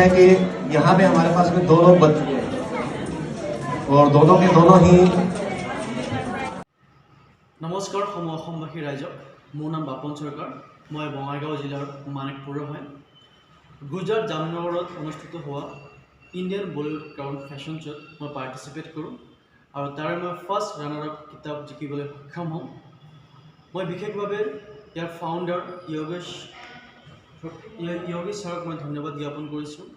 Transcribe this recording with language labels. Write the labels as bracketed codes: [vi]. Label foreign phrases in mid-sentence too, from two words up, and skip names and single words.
[hi] है कि यहाँ पे हमारे पास में दो लोग बच्चे हैं और दोनों के दोनों ही। [as] नमस्कार অসমবাসী ৰাইজক, মোৰ নাম বাপন চৰকাৰ। মই বঙাইগাঁও জিলাৰ মানিকপুৰৰ হয়। গুজৰাট জামনগৰত অনুষ্ঠিত হোৱা ইণ্ডিয়ান বলীউড ক্ৰাউন ফেশ্বন শ্ব'ত মই পাৰ্টিচিপেট কৰোঁ আৰু তাৰে মই [en] first runner up [as] কিতাপ জিকিবলৈ সক্ষম হ'ম। মই বিশেষভাৱে ইয়াৰ ফাউণ্ডাৰ য়োগেশ ছাৰক মই ধন্যবাদ জ্ঞাপন কৰিছোঁ।